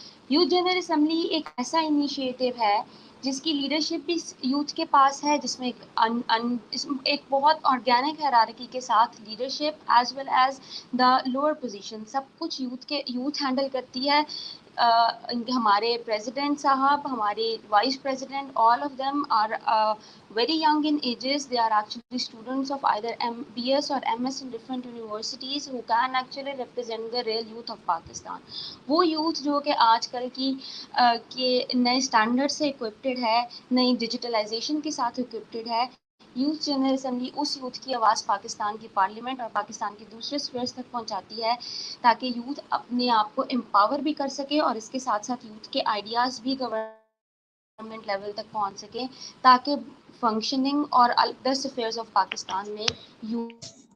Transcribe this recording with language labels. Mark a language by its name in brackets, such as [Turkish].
[Urdu] Youth general assembly ایک ایسا initiative ہے جس کی لیڈرشپ بھی یوتھ کے پاس ہے, جس میں ایک بہت آرگینک ہیرارکی کے ساتھ [English] leadership as well as the lower position [Urdu] سب کچھ یوتھ ہینڈل کرتی ہے. ہمارے پریزیڈنٹ صاحب, ہمارے vice president, [English] All of them are very young in ages. They are actually students of either MBS or MS in different universities who can actually represent the real youth of Pakistan. [Urdu] وہ youth جو کہ آج کل کی نئے standard سے اکوپٹیڈ ہے, نئی ڈیجیٹلائزیشن کے ساتھ اکوپٹیڈ ہے. یوتھ جنرل اسمبلی اس یوتھ کی آواز پاکستان کی پارلیمنٹ اور پاکستان کے دوسرے اسفیئرس تک پہنچاتی ہے تاکہ یوتھ اپنے آپ کو امپاور بھی کر سکے اور اس کے ساتھ ساتھ یوتھ کے آئیڈیاز بھی گورنمنٹ لیول تک پہنچ سکیں تاکہ فنکشننگ اور ادر افیئرز آف پاکستان میں یوتھ